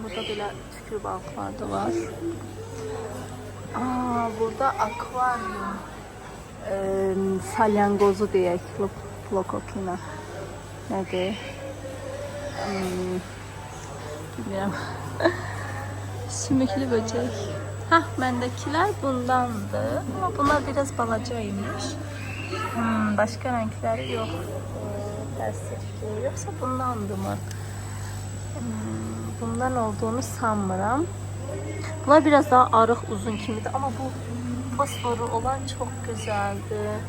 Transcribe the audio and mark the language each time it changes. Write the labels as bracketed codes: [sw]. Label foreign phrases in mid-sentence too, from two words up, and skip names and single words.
[az] Burada belə tüklü balıqlar da var. Burada akvaryum salyangozu deyək, plokokina nədir? [tr] Bilmirəm. Sümüklü böcek. Hah, bendekiler bundandı. Ama bunlar biraz balacaymış. Başka renkleri yok. Terslikli. Yoksa bundandı mı? Bundan olduğunu sanmıram. Bunlar biraz daha arıq, uzun kimiydi. Ama bu fosforu olan çok güzeldi.